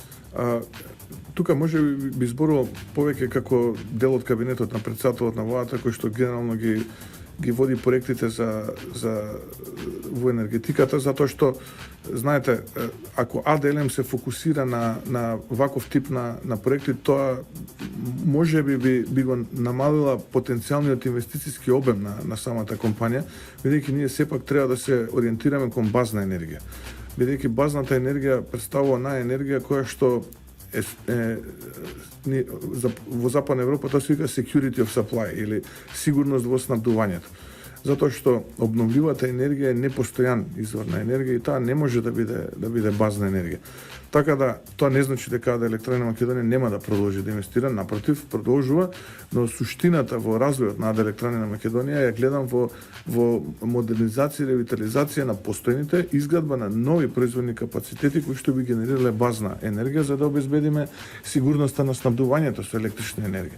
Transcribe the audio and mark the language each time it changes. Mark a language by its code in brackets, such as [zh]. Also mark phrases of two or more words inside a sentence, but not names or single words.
[mk] Тука може би зборувал повеќе како дел од кабинетот на претседателот на владата кој што генерално ги води проектите во енергетиката, затоа што знаете, ако АДЛМ се фокусира на ваков тип на проекти, тоа може би го намалила потенцијалниот инвестициски обем на самата компанија, бидејќи ние сепак треба да се ориентираме кон базна енергија. Бидејќи базната енергија представува енергија која што во Западна Европа тоа се вика [en] security of supply [mk] или сигурност во снабдувањето. затоа што обновливата енергија е непостојан извор на енергија и таа не може да биде базна енергија. Така да тоа не значи дека Електроенергија Македонија нема да продолжи да инвестира, напротив, продолжува, но суштината во развојот на Електроенергија Македонија ја гледам во модернизација и ревитализација на постојните, изградба на нови производни капацитети кои што би генерирале базна енергија за да обезбедиме сигурноста на снабдувањето со електрична енергија.